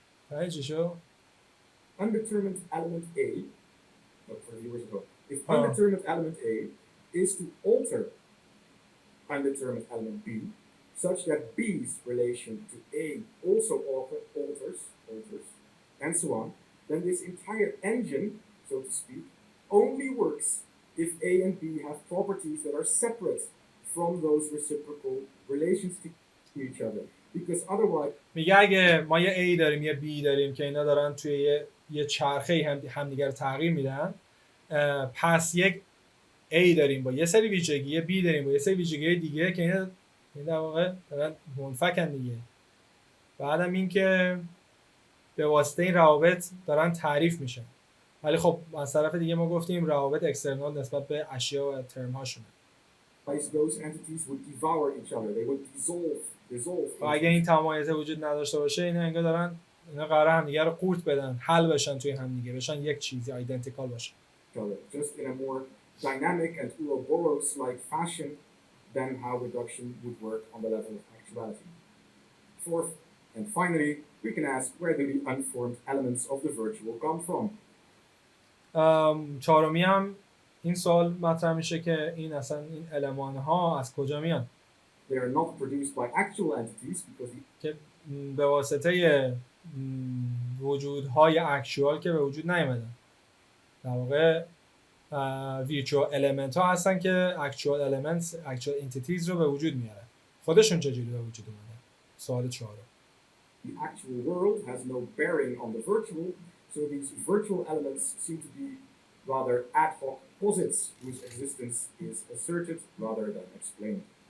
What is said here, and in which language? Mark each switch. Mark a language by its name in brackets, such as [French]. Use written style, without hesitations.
[Persian] فهمیدی چی شد؟ [English] undetermined element A, for viewers at home, if undetermined element A is to alter undetermined element B such that B's relation to A also alters, and so on, then this entire engine, so to speak, only works if A and B have properties that are separate from those reciprocal relations to each other. Because otherwise [Persian] میگه اگه ما یه A داریم یه B داریم که اینا دارن توی یه چرخه همدیگه رو تغییر میدن، پس یک A داریم با یه سری ویژگی، یه B داریم با یه سری ویژگی دیگه که اینا در واقع دارن منفکن دیگه. بعدم این که به واسطه این روابط دارن تعریف میشن. ولی خب از طرف دیگه ما گفتیم روابط اکسترنال نسبت به اشیا و ترم هاشونه. [English] those entities would devour each other. They would dissolve. [Persian] اگه این تمایز وجود نداشته باشه اینا انگار دارن اینا قراره همدیگه رو قورت بدن، حل بشن توی همدیگه، بشن یک چیزی آیدنتیکال باشه. [English] Just in a more dynamic and Ouroboros-like fashion than how reduction would work on the level of actuality. Fourth, and finally, we can ask where do the unformed elements of the virtual come from? [Persian] چهارمی هم این سوال مطرح میشه که این اصلا این المان ها از کجا میان؟ [English] They are not produced by actual entities because [Persian] که به واسطه وجودهای اکچوال که به وجود نیامدن. در واقع ویرچوال المنت ها هستن که اکچوال المنتس، اکچوال انتیتیز رو به وجود میارن. خودشون چجوری به وجود اومدن؟ سوال چهارم. [English] the actual world has no bearing on the virtual, so these virtual elements seem to be rather ad hoc posits whose existence is asserted rather than explained.